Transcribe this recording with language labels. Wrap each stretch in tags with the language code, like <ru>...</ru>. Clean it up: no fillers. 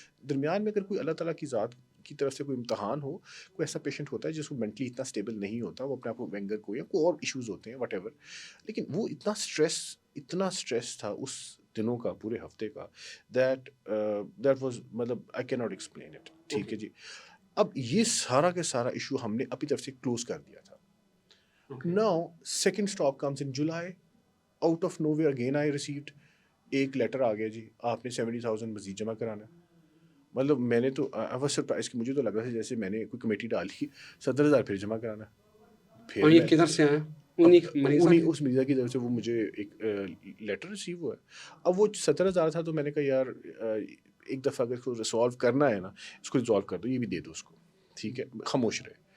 <ur>درمیان میں اگر کوئی اللہ تعالیٰ کی ذات کی طرف سے کوئی امتحان ہو, کوئی ایسا پیشنٹ ہوتا ہے جس کو مینٹلی اتنا اسٹیبل نہیں ہوتا, وہ اپنے آپ کو وینگر کو یا کوئی اور ایشوز ہوتے ہیں وٹ ایور, لیکن وہ اتنا اسٹریس تھا اس دنوں کا, پورے ہفتے کا, دیٹ واز مطلب</ur> <en>I can not explain it.</en> <ur>ٹھیک ہے جی. اب یہ سارا کا سارا ایشو ہم نے اپنی طرف سے کلوز کر دیا تھا.</ur> <en>Now, second stop comes in July. Out of nowhere again I received</en> <ur>ایک لیٹر آ گیا جی آپ نے 70,000 مزید جمع کرانا ہے. مطلب میں نے تو</ur> <en>I was surprised</en> <ur>کہ مجھے تو لگ رہا تھا جیسے میں نے کوئی کمیٹی ڈالی 70,000 پھر جمع کرانا ہے. پھر اور یہ کدھر سے آیا؟ انہیں اس مریضہ کی طرف سے وہ مجھے ایک لیٹر ریسیو ہوا ہے. اب وہ 70,000 تھا تو میں نے کہا یار ایک دفعہ اگر اس کو ریسالو کرنا ہے نا اس کو ریزالو کر دو, یہ بھی دے دو اس کو, ٹھیک ہے, خاموش رہے.</ur>